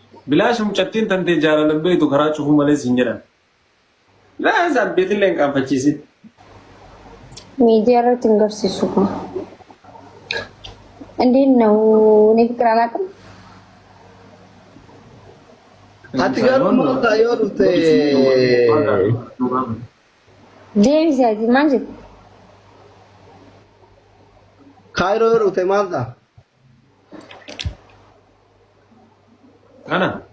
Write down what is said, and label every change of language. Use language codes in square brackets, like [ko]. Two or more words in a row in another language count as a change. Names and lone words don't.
[om] Bilaa shumcattiin tantee jaalalabbeetu karaa cufuu malee siin jedhan. Laa, isaan beetillee hin qaanfachiisin. Miidiyaa irratti hin garsiisu kun. [am] እንዴት ነው? እኔ ፍቅር አላውቅም። [om] Ati garuu maal ta'a yoo dhufte? Deebisi ati maal jette? Kaayiroo yoo dhufte maal ta'a? Kana?